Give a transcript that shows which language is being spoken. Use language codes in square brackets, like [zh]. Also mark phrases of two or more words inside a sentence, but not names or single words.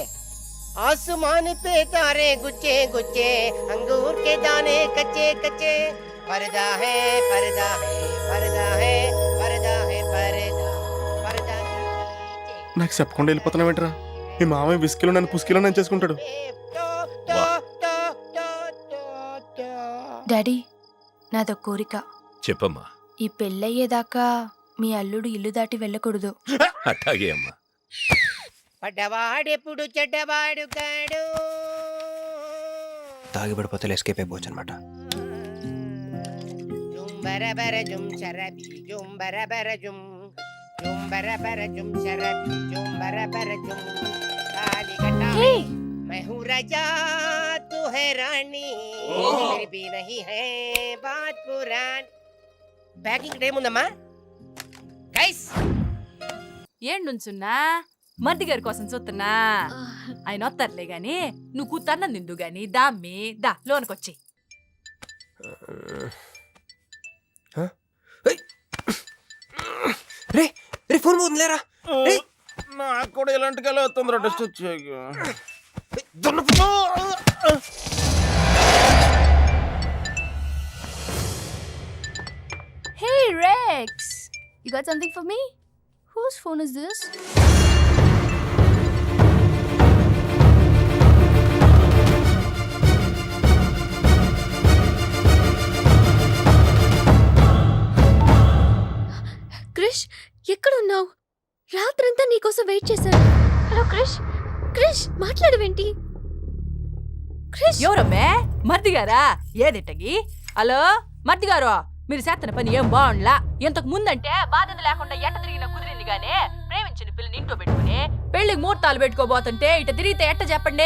[hi] आसमान पे तारे गुच्छे गुच्छे, अंगूर के दाने कच्चे कच्चे, पर्दा है पर्दा है पर्दा है पर्दा है पर्दा पर्दा [te] నాకు చెప్పకుండా వెళ్ళిపోతున్నావేంట్రా? మీ మామయ్య విస్కీలో నన్ను పుస్కీలో నన్ను చేసుకుంటాడు. డాడీ, నాదో కోరిక. చెప్పమ్మా. ఈ పెళ్ళయ్యేదాకా మీ అల్లుడు ఇల్లు దాటి వెళ్ళకూడదు. అట్టాగే అమ్మా. పడ్డవాడెప్పుడు చెడ్డవాడు కాడు. తాగి పడిపోతే ఎస్కేప్ అయిపోవచ్చు అనమాట. [hi] झूम बराबर झूम शराबी झूम बराबर झूम झूम बराबर झूम शराबी झूम बराबर झूम [te] తాలి కట్టా [hi] मैं हूँ राजा तू है रानी फिर भी नहीं है बात पुरानी. [te] ప్యాకింగ్ టైం ఉందమ్మా గైస్. ఏండుంచున్నా మర్ది గారి కోసం చూస్తున్నా. ఆయన వస్తారులే గాని నువ్వు కూతన్నం నిండు గాని దామ్మి దా లోనకొచ్చి. రే రే ఫోన్ పోతుంది లేరా. నాకు కూడా ఇలాంటి కళ వస్తుందిరా టెస్ట్ వచ్చాక. [en] Hey Rex, you got something for me? Whose phone is this? [te] క్రిష్, ఎక్కడున్నావు? రాత్రంతా నీకోసం వెయిట్ చేశాను. హలో క్రిష్, క్రిష్ మాట్లాడవేంటి? క్రిష్, ఎవరమ్మే? మర్ది గారా? ఏదిట్టగి? హలో మర్ది గారు, మీరు చేస్తున్న పని ఏం బాగుండ్లా. ఇంతకు ముందంటే బాధ్యత లేకుండా ఎట్ట తిరిగిన కుదిరింది గానే ప్రేమించిన పిల్లని ఇంట్లో పెట్టుకుని పెళ్లికి ముహూర్తాలు పెట్టుకోబోతుంటే ఇట తిరిగితే ఎట్ట చెప్పండి.